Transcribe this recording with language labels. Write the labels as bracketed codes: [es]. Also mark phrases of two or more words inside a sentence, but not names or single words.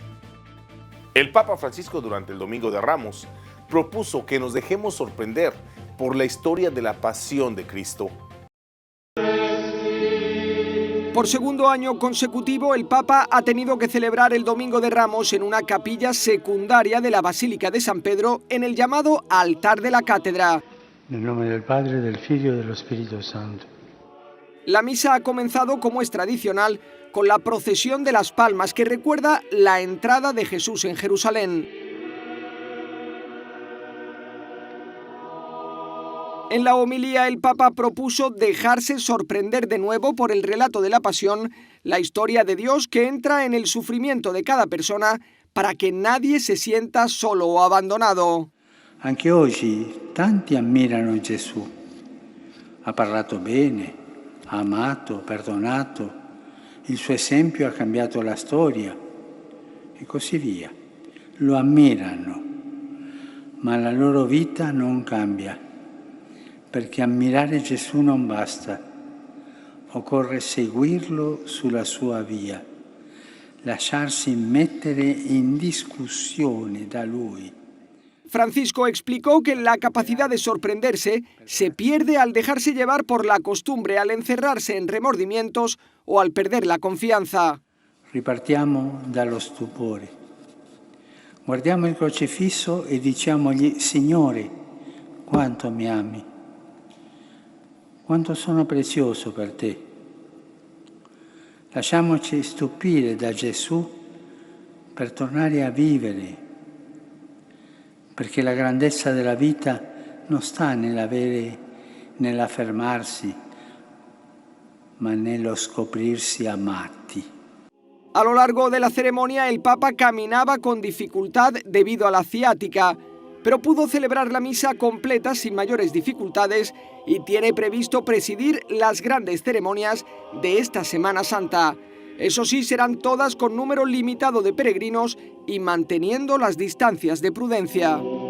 [es] El Papa Francisco durante el Domingo de Ramos propuso que nos dejemos sorprender por la historia de la pasión de Cristo. Por segundo año consecutivo, el Papa ha tenido que celebrar el Domingo de Ramos en una capilla secundaria de la Basílica de San Pedro en el llamado altar de la cátedra. [it] Nel nome del Padre, del Figlio [es] y del Espíritu Santo. La misa ha comenzado, como es tradicional, con la procesión de las palmas que recuerda la entrada de Jesús en Jerusalén. En la homilía, el Papa propuso dejarse sorprender de nuevo por el relato de la pasión, la historia de Dios que entra en el sufrimiento de cada persona para que nadie se sienta solo o abandonado. [it] Anche oggi tanti ammirano Gesù. Ha parlato bene, ha amato, perdonato. Il suo esempio ha cambiato la storia e così via. Lo ammirano, ma la loro vita non cambia, perché ammirare Gesù non basta. Occorre seguirlo sulla sua via, lasciarsi mettere in discussione da Lui. [es] Francisco explicó que la capacidad de sorprenderse se pierde al dejarse llevar por la costumbre, al encerrarse en remordimientos o al perder la confianza. [it] Ripartiamo dallo stupore. Guardiamo il crocifisso e diciamogli: Signore, quanto mi ami, quanto sono prezioso per te. Lasciamoci stupire da Gesù per tornare a vivere, perché la grandezza della vita non sta nell'affermarsi, ma nello scoprirsi amati. [es] A lo largo de la ceremonia, el Papa caminaba con dificultad debido a la ciática, pero pudo celebrar la misa completa sin mayores dificultades y tiene previsto presidir las grandes ceremonias de esta Semana Santa. Eso sí, serán todas con número limitado de peregrinos y manteniendo las distancias de prudencia.